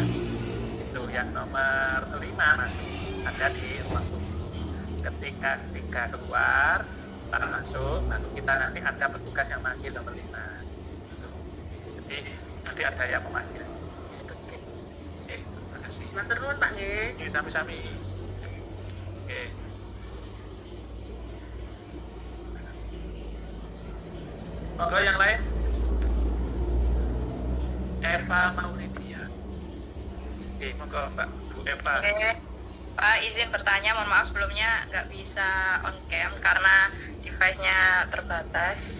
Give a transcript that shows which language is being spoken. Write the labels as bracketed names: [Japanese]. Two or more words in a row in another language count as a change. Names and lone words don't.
[Indonesian] Itu yang nomor 5 masuk ada di ruang tunggu. Ketika 3 keluar, para masuk, lalu kita nanti ada petugas yang manggil nomor 5. Jadi nanti ada yang memanggil. Oke, terima kasih. [Javanese] matur nuwun Pak nggih. Oke, sami-sami. [Indonesian] Oke. Monggo yang lain. Eva Mauridia. Oke, monggo Mbak Bu Eva. Oke, Pak izin bertanya, mohon maaf sebelumnya nggak bisa [English] on cam [Indonesian] karena device-nya terbatas.